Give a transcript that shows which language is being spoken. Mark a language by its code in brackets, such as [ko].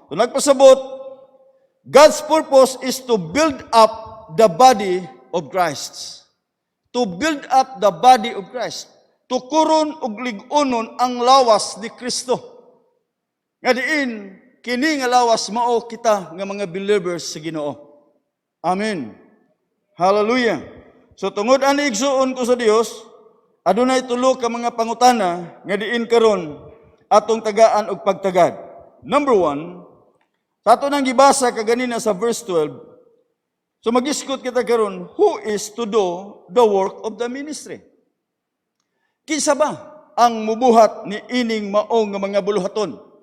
[ceb] So nagpasabot, [en] God's purpose is to build up the body of Christ. To build up the body of Christ. [ceb] Tukuron og lig-onon ang lawas ni Kristo. Nga diin, kini nga lawas mao kita nga mga believers sa Ginoo. Amen. Hallelujah. So tungod ani igsuon ko sa Dios, adunay tulo ka mga pangutana nga diin karon atong tagaan og pagtagad. Number 1, sa ato nang gibasa kaganina sa verse 12. So mag-iskot kita karon, [en] who is to do the work of the ministry? [ceb] Kinsa ba ang mubuhat ni ining maong nga mga buluhaton?